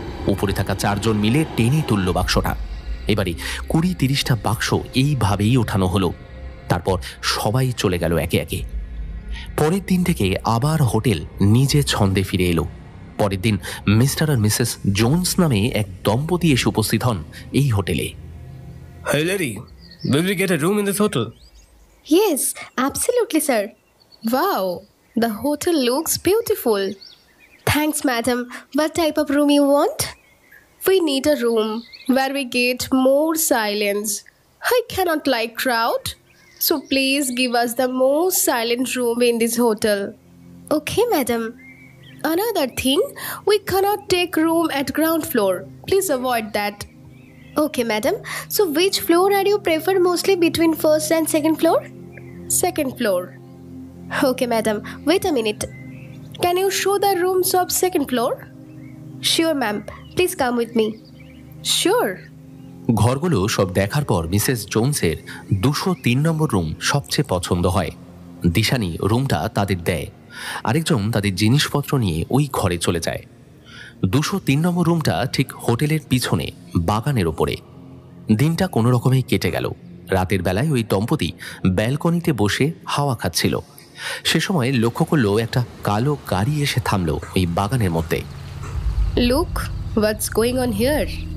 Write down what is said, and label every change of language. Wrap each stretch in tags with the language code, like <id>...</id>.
<bn>উপরে থাকা 4 জন মিলে টেনে তুলল বাক্সটা। এবারে 20-30টা বাক্স এইভাবেই ওঠানো হলো। তারপর সবাই চলে গেল একে একে। পরের দিন থেকে আবার হোটেল নিজে ছন্দে ফিরে এলো। পরের দিন মিস্টার আর মিসেস জোন্স নামে এক দম্পতি এসে উপস্থিত হন এই হোটেলে।</bn> <en>Hey lady, will we get a room in this hotel? Yes, absolutely, sir. Wow, the hotel looks beautiful. Thanks, madam. What type of room you want? We need a room where we get more silence. I cannot like crowd, so please give us the most silent room in this hotel. Okay, madam. Another thing, we cannot take room at ground floor. Please avoid that. Okay, madam. So which floor are you prefer mostly between first and second floor? Second floor. Okay, madam. Wait a minute. Can you show the rooms of second floor? Sure, ma'am. Please come with me. Sure.</en> <bn>ঘরগুলো সব দেখার পর Mrs জোন্সের 203 নম্বর room সবচেয়ে পছন্দ হয়। দিশানি রুমটা তাদের দেয়। আরেকজন তাদের জিনিসপত্র নিয়ে ওই ঘরে চলে যায়। 203 নম্বর রুমটা ঠিক হোটেলের পিছনে বাগানের ওপরে। দিনটা কোনো রকমেই কেটে গেল। রাতের বেলায় ওই দম্পতি ব্যালকনিতে বসে হাওয়া খাচ্ছিল। সে সময় লক্ষ্য করলো একটা কালো গাড়ি এসে থামলো ওই বাগানের মধ্যে।</bn> <en>Look, what's going on here?</en>